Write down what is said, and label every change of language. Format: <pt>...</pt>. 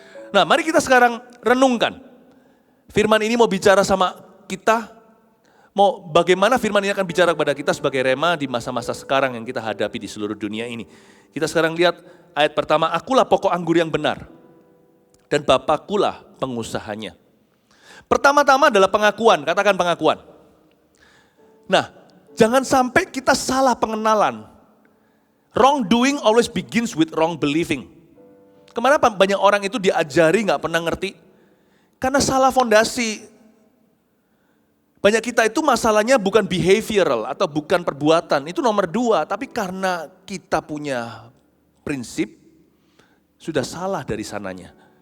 <id>Nah, mari kita sekarang renungkan. Firman ini mau bicara sama kita, mau bagaimana firman ini akan bicara kepada kita sebagai rema di masa-masa sekarang yang kita hadapi di seluruh dunia ini. Kita sekarang lihat ayat pertama, akulah pokok anggur yang benar dan Bapakulah pengusahanya. Pertama-tama adalah pengakuan, katakan pengakuan. Nah, jangan sampai kita salah pengenalan.</id> <en>Wrong doing always begins with wrong believing.</en> <id>Kemana banyak orang itu diajari gak pernah ngerti? Karena salah fondasi. Banyak kita itu masalahnya bukan behavioral atau bukan perbuatan, itu nomor 2. Tapi karena kita punya prinsip, sudah salah dari sananya.</id>